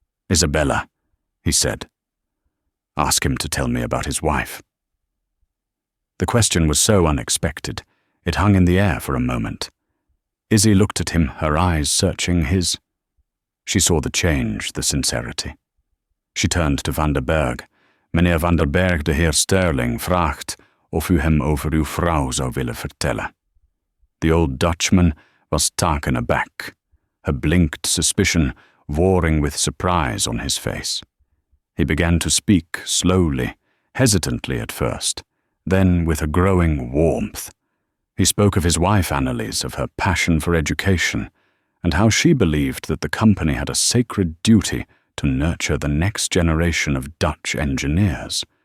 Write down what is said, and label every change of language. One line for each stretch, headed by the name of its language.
English: "Isabella," he said. "Ask him to tell me about his wife." The question was so unexpected, it hung in the air for a moment. Izzy looked at him, her eyes searching his. She saw the change, the sincerity. She turned to Vanderberg.
Dutch: "Meneer Vanderberg, de heer Sterling, vraagt of u hem over uw vrouw zou willen vertellen."
English: The old Dutchman was taken aback, a blinked suspicion warring with surprise on his face. He began to speak slowly, hesitantly at first, then with a growing warmth. He spoke of his wife Annelies, of her passion for education, and how she believed that the company had a sacred duty to nurture the next generation of Dutch engineers.